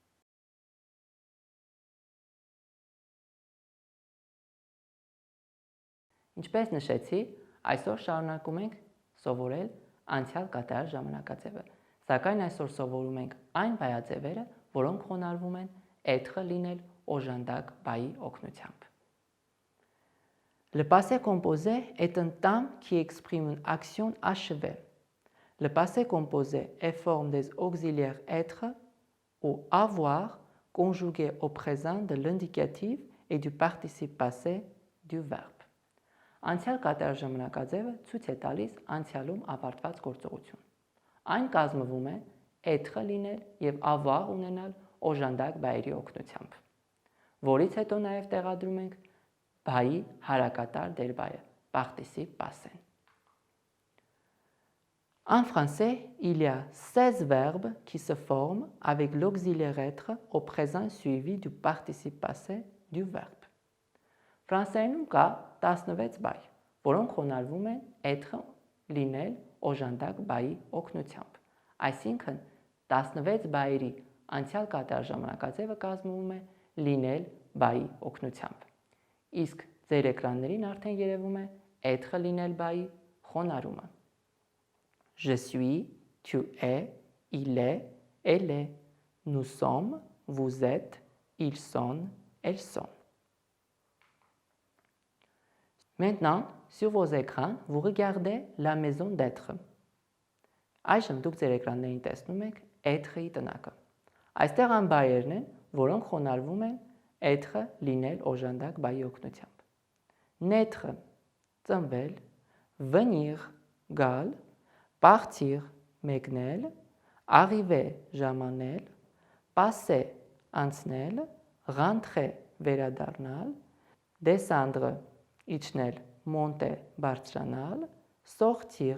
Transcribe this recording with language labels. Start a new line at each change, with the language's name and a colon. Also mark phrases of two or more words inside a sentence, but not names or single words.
Armenian: Ինչպես նշեցի, այսօր շարունակում ենք սովորել անցյալ կատարյալ ժամանակաձևը, սակայն այսօր սովորում ենք այն բայաձևերը, որոնք խոնարհվում են être լինել օժանդակ բայի օգնությամբ։
French: Le passé composé est un temps qui exprime une action achevée. Le passé composé est forme des auxiliaires être ou avoir conjugués au présent de l'indicatif et du participe passé du verbe.
Armenian: Անցյալ կատարյալ ժամանակաձևը ցույց է տալիս անցյալում ավարտված գործողություն։ Այն կազմվում է être լինել եւ avoir ունենալ օժանդակ բայերի օգնությամբ, որից հետո նաեւ տեղադրում ենք բայի հարակատար դերբայը,
French: participe passé. En français, il y a 16 verbes qui se forment avec l'auxiliaire être au présent suivi du participe passé du verbe.
Armenian: Ֆրանսերենում կա 16 բայ, որոնք խոնարհվում են être լինել օժանդակ բայի օգնությամբ։ Այսինքն 16 բայերի անցյալ կատարյալ ժամանակաձևը կազմվում է լինել բայի օգնությամբ։ Իսկ ձեր էկրաններին արդեն երևում է être լինել բայի խոնարհումը։
French: Je suis, tu es, il est, elle est, nous sommes, vous êtes, ils sont, elles sont. Maintenant, sur vos écrans, vous regardez la maison d'être.
Armenian: Այժմ դուք ձեր էկրաններին տեսնում եք être-ի տնակը։ Այստեղ այն բայերն են, որոնք խոնարհվում են être լինել օժանդակ բայի օգնությամբ։ Naître ծնվել, venir գալ, partir մեկնել, arriver ժամանել, passer անցնել, rentrer վերադառնալ, descendre իջնել, monter բարձրանալ, sortir